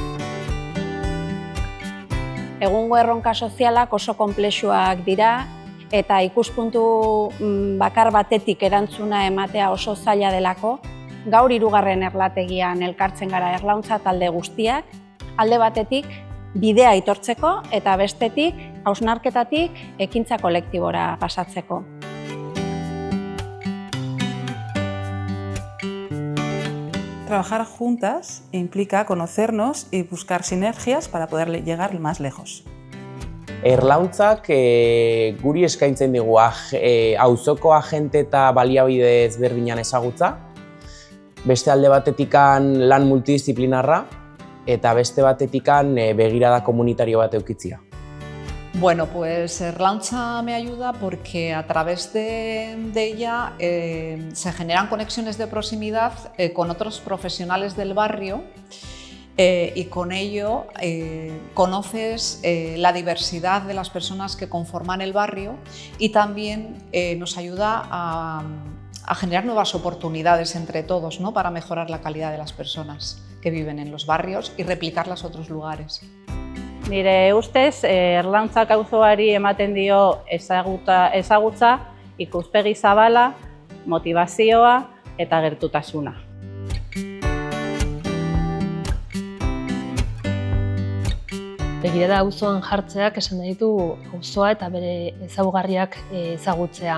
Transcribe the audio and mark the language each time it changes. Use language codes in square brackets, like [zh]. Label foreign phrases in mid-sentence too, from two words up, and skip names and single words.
[eu] Egungo erronka sozialak oso konplexuak dira, eta ikuspuntu bakar batetik erantzuna ematea oso zaila delako, gaur 3. erlategian elkartzen gara erlauntza talde guztiak, alde batetik bidea aitortzeko eta bestetik hausnarketatik ekintza kolektibora pasatzeko. [es] Trabajar juntas implica conocernos y buscar sinergias para poder llegar más lejos. [eu] Erlauntzak guri eskaintzen digu auzoko agente eta baliabide ezberdinan ezagutza, beste alde batetikan lan multidisciplinarra eta beste batetikan begirada komunitario bat edukitzea. [es] Bueno, pues Erlauntza me ayuda porque a través de ella se generan conexiones de proximidad con otros profesionales del barrio y con ello conoces la diversidad de las personas que conforman el barrio y también nos ayuda a generar nuevas oportunidades entre todos, ¿no? Para mejorar la calidad de las personas que viven en los barrios y replicarlas a otros lugares. [eu] Nire ustez, Erlauntzak auzoari ematen dio ezagutza, ikuspegi zabala, motivazioa eta gertutasuna. Begirada auzoan jartzeak esan nahi du auzoa eta bere ezaugarriak ezagutzea.